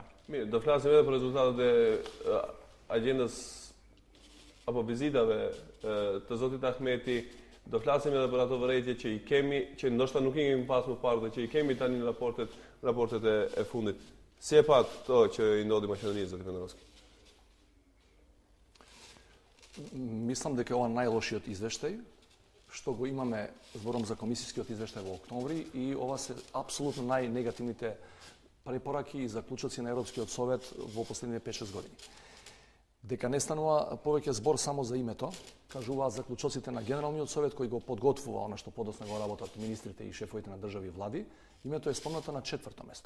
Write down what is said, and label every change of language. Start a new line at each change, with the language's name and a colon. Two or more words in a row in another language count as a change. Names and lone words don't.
Albanian: Mirë, do flasim edhe për rezultatet e agjendës apo vizitave të zotit Ahmeti, do flasim edhe për ato vërejtje që i kemi, që ndoshta nuk i kemi pas më parë dhe që i kemi tani në raportet e fundit. Si e pat to që i ndodhi Maqedonisë, zoti Pendarovski?
Macedonian: Мислам дека ова најлошиот извештај што го имаме, зборам за комисискиот извештај во октомври, и ова се апсолутно најнегативните препораки и заклучоци на Европскиот совет во последните 5-6 години. Дека не станува повеќе збор само за името, кажуваат заклучоците на Генералниот совет кој го подготвува она што подоцна го работат министрите и шефовите на држави и влади, името е спомнато на 4-то место.